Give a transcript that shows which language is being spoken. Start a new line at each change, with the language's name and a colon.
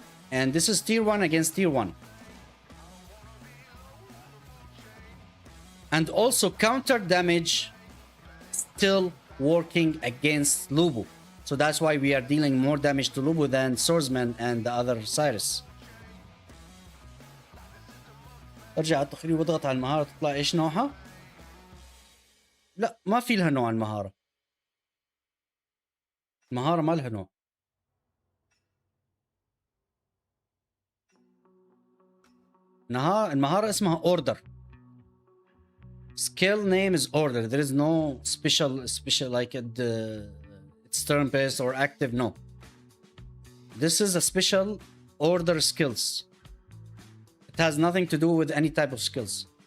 English: And this is tier 1 against tier 1. And also counter damage still working against Lubu. So that's why we are dealing more damage to Lubu than Swordsman and the other Cyrus.
Arabic: ارجع على التقرير واضغط على المهارة تطلع ايش نوعها؟ لا ما في لها نوع المهارة. المهارة ما لها نوع. المهارة اسمها order.
English: Skill name is order. There is no special like it's turn based or active. No. This is a special order skills. It has nothing to do with any type of skills.